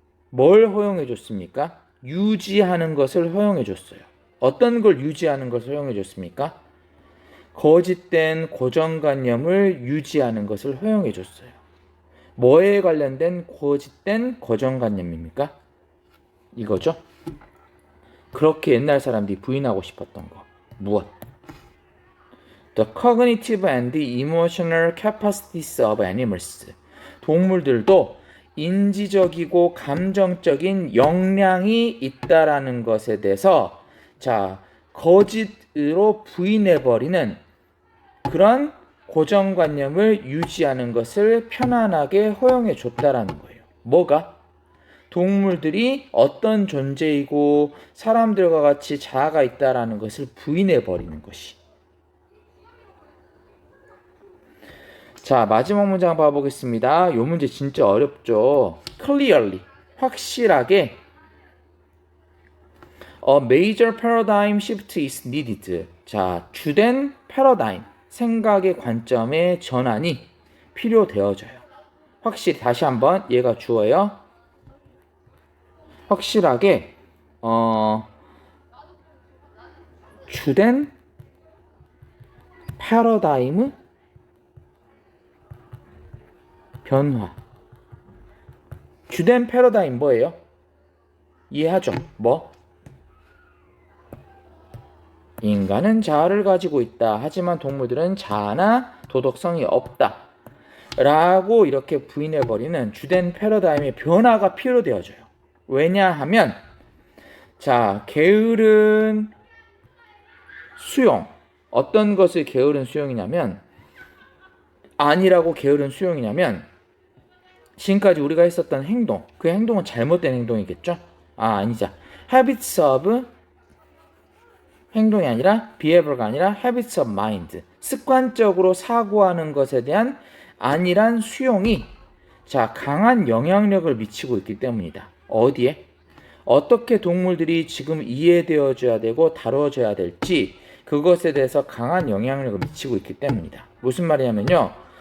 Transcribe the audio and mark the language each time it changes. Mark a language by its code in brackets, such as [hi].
[ko] 뭘 허용해줬습니까? 유지하는 것을 허용해줬어요. 어떤 걸 유지하는 것을 허용해줬습니까? 거짓된 고정관념을 유지하는 것을 허용해 줬어요. 뭐에 관련된 거짓된 고정관념입니까? 이거죠. 그렇게 옛날 사람들이 부인하고 싶었던 거. 무엇? [en] The cognitive and emotional capacities of animals. [ko] 동물들도 인지적이고 감정적인 역량이 있다라는 것에 대해서 거짓으로 부인해버리는 그런 고정관념을 유지하는 것을 편안하게 허용해 줬다라는 거예요. 뭐가? 동물들이 어떤 존재이고 사람들과 같이 자아가 있다라는 것을 부인해버리는 것이. 자, 마지막 문장 봐보겠습니다. 이 문제 진짜 어렵죠. [en] Clearly, [ko] 확실하게 [en] A major paradigm shift is needed. [ko] 자, 주된 패러다임, 생각의 관점의 전환이 필요되어져요. 확실히 다시 한번 얘가 주어요. 확실하게 주된 패러다임 변화. 주된 패러다임 뭐예요? 이해하죠? 뭐? 인간은 자아를 가지고 있다. 하지만 동물들은 자아나 도덕성이 없다. 라고 이렇게 부인해버리는 주된 패러다임의 변화가 필요되어져요. 왜냐하면 게으른 수용. 어떤 것을 게으른 수용이냐면 아니라고 게으른 수용이냐면 지금까지 우리가 했었던 행동, 그 행동은 잘못된 행동이겠죠? 아니자. [en] habits of [ko] 행동이 아니라 [en] behavior가 [ko] 아니라 [en] habits of mind. [ko] 습관적으로 사고하는 것에 대한 안일한 수용이 강한 영향력을 미치고 있기 때문이다. 어디에? 어떻게 동물들이 지금 이해되어져야 되고 다뤄져야 될지 그것에 대해서 강한 영향력을 미치고 있기 때문이다. 무슨 말이냐면요.